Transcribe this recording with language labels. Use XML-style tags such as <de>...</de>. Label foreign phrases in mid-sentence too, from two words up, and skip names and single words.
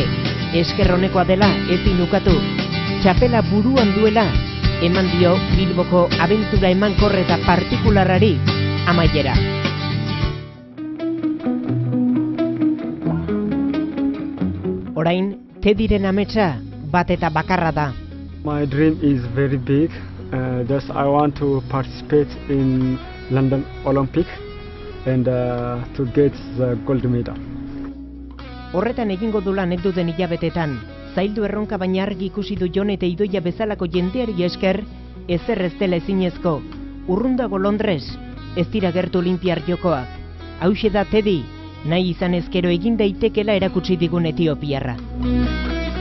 <eu>Esker honekoa dela ezin ukatu. Txapela buruan duela, eman dio Bilboko abentura emankor eta partikularrari amaiera. Orain, Teddyren ametsa bat eta bakarra da.</eu> <en>My dream is very big. Thus I want to participate in London Olympic and to get the gold medal.</en> <eu>Horretan egingo du lan duten hilabetetan, zaildu erronka baina argi ikusi du Jon eta Idoia bezalako jendeari esker, ezer ez dela ezinezko. Urrundago Londres, ez dira gertu Olinpiar jokoak. Hauxe da Teddy, nahi izan ezkero egin daitekela erakutsi digun Etiopiarra.</eu>